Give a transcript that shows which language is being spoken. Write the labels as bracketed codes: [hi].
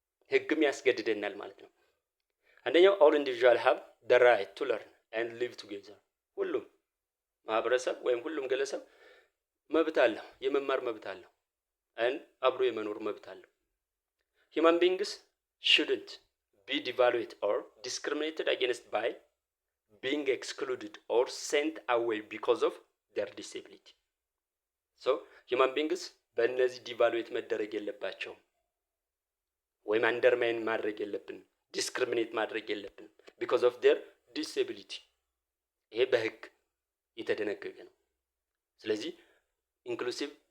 [am] ህግም ያስገድደናል ማለት ነው። አንደኛው [en] all individuals have the right to learn and live together. [am] ሁሉም ማህበረሰብ ወይም ሁሉም ግለሰብ መብት አለው፣ የመማር መብት አለው። and አብሮ የመኖር መብት አለው። [en] Human beings shouldn't be devalued or discriminated against by being excluded or sent away because of their disability. [am] So human beings በእነዚህ ዲቫሉዌት መደረግ የለባቸውም ወይም አንደርማይን ማድረግ የለብንም፣ ዲስክሪሚኔት ማድረግ የለብንም because of their disability። ይሄ በህግ የተደነገገ ነው። ስለዚህ ኢንክሉሲቭ